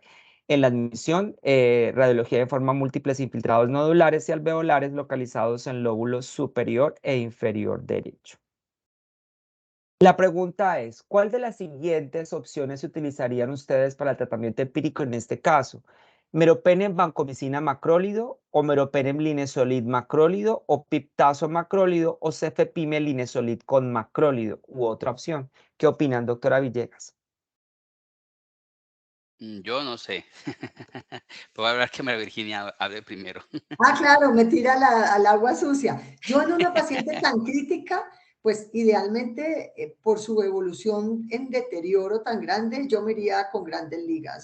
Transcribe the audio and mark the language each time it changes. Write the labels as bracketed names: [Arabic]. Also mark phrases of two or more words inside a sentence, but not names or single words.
[Spanish] En la admisión, radiología de forma múltiples infiltrados nodulares y alveolares localizados en lóbulo superior e inferior derecho. La pregunta es, ¿cuál de las siguientes opciones utilizarían ustedes para el tratamiento empírico en este caso? ¿Meropenem vancomicina macrólido o meropenem linezolid macrólido o piptazo macrólido o cefepime linezolid con macrólido u otra opción? ¿Qué opinan, doctora Villegas? Yo no sé. Puedo hablar que María Virginia hable primero. Ah, claro, me tira al agua sucia. Yo en una paciente tan crítica, pues idealmente por su evolución en deterioro tan grande, yo me iría con Grandes Ligas.